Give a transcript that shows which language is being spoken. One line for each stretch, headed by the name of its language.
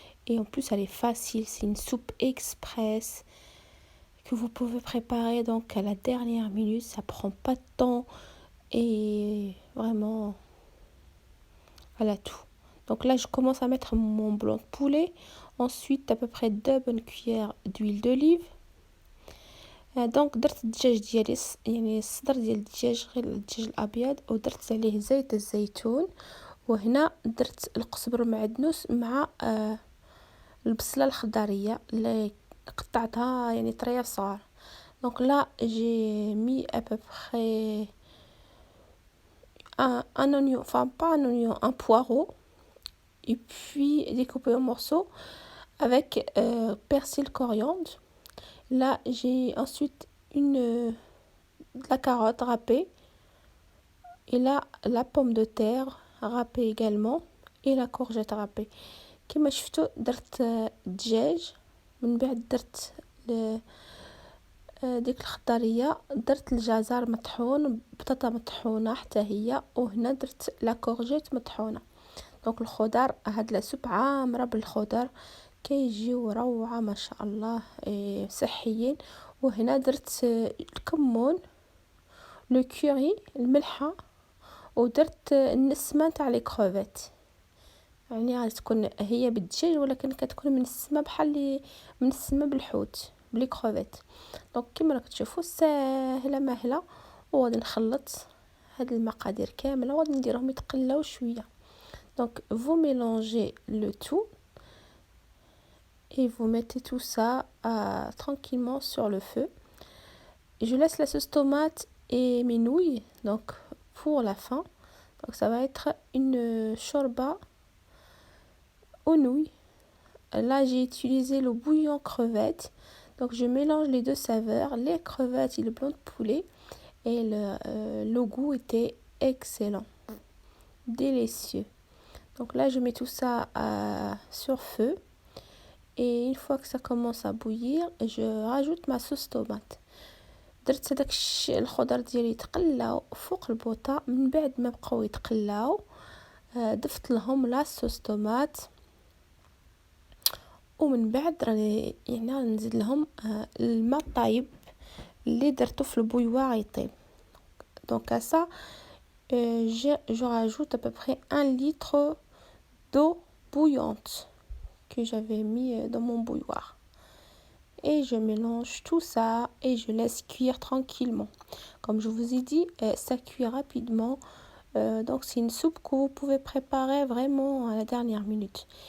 French: Et en plus elle est facile, c'est une soupe express que vous pouvez préparer donc à la dernière minute, ça prend pas de temps et vraiment elle a tout. Donc là je commence à mettre mon blanc de poulet, ensuite à peu près 2 bonnes cuillères d'huile d'olive.
Arabic: دونك درت الدجاج ديالي يعني الصدر ديال الدجاج غير الدجاج الابيض، ودرت عليه زيت الزيتون، وهنا درت القزبر المعدنوس مع البصله الخضريه اللي قطعتها يعني طريف صغار.
French: دونك لا جي مي à peu près un oignon, enfin pas un oignon, un poireau, et puis découpé en morceaux avec persil, coriandre. Là j'ai ensuite de la carotte râpée, et là la pomme de terre râpée également, et la courgette râpée.
Arabic: كما شفتوا درت الدجاج، من بعد درت ديك الخضريه، درت الجزر مطحون، بطاطا مطحونه حتى هي، وهنا درت لا كورجيت مطحونه. دونك الخضر هاد لا سوب عامره بالخضر، كيجيو روعه ما شاء الله صحيين. وهنا درت الكمون، لو كوري، الملحه، ودرت النسمه تاع لي كروفيت، يعني غادي تكون هي بالدجاج ولكن كتكون منسمه بحال منسمه بالحوت بلي كروفيت. دونك كما راك تشوفوا ساهله ماهله. وغادي نخلط هاد المقادير كامله وغادي نديرهم يتقلاو شويه.
French: دونك vous mélangez le tout et vous mettez tout ça tranquillement sur le feu. Je laisse la sauce tomate et mes nouilles donc pour la fin. Donc ça va être une shorba aux nouilles. Là j'ai utilisé le bouillon crevette. Donc je mélange les deux saveurs, les crevettes et le blanc de poulet, et le goût était excellent, délicieux. Donc là je mets tout ça sur feu et une fois que ça commence à bouillir je rajoute ma sauce tomate.
Arabic: درت هذاك الخضر ديالي يتقلاو فوق البوطه. من بعد ما بقاو يتقلاو ضفت لهم لا صوص طوماط، ومن بعد راني يعني نزيد لهم الماء طايب اللي درته في البويوار يطيب.
French: Donc à ça je rajoute à peu près 1 litre d'eau bouillante que j'avais mis dans mon bouilloire. Et je mélange tout ça et je laisse cuire tranquillement. Comme je vous ai dit, ça cuit rapidement. Donc c'est une soupe que vous pouvez préparer vraiment à la dernière minute.